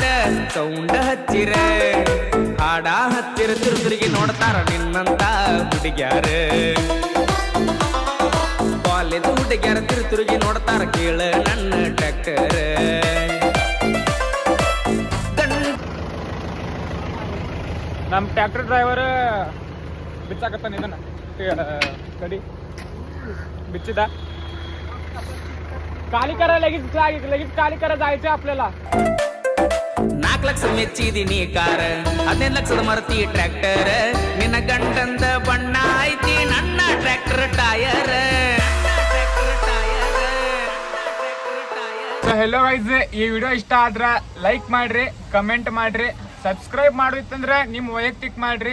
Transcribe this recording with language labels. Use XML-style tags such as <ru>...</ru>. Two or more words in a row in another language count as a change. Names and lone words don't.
<kn>ಸೌಂಡ ಹಚ್ಚಿರ ಹಾಡ ಹಚ್ಚಿರ, ತಿರುತಿರುಗಿ ನೋಡ್ತಾರ ನಿನ್ನಂತ ಹುಡುಗ್ಯಾರ. ಕಾಲೇಜ್ ಹುಡುಗ್ಯಾರ ತಿರುತಿರುಗಿ ನೋಡ್ತಾರ, ಕೇಳ ನನ್ನ ಟ್ರ್ಯಾಕ್ಟರ್. ನಮ್ಮ ಟ್ರ್ಯಾಕ್ಟರ್ ಡ್ರೈವರ್ ಬಿಚ್ಚಾಕತ್ತಾನ ಇದನ್ನ</kn> <mr>कधी बिच्चिदा खाली करा, लगेच खाली करा जायचं आपल्याला.</mr> <kn>4 ಲಕ್ಷ ಮೆಚ್ಚಿದೀನಿ ಕಾರ, 15 ಲಕ್ಷದ ಮರ್ತಿ ಟ್ರ್ಯಾಕ್ಟರ್. ನಿನ್ನ ಗಂಟಂದ ಬಣ್ಣ ಐತಿ ನನ್ನ ಟ್ರ್ಯಾಕ್ಟರ್ ಟೈರ್.</kn> <en>hello guys,</en> <kn>ಈ ವಿಡಿಯೋ ಇಷ್ಟ ಆದ್ರ ಲೈಕ್ ಮಾಡ್ರಿ, ಕಮೆಂಟ್ ಮಾಡ್ರಿ, ಸಬ್ಸ್ಕ್ರೈಬ್ ಮಾಡಿತ್ತಂದ್ರೆ ನಿಮ್ಮ ವೈಯಕ್ತಿಕ ಮಾಡ್ರಿ.</kn>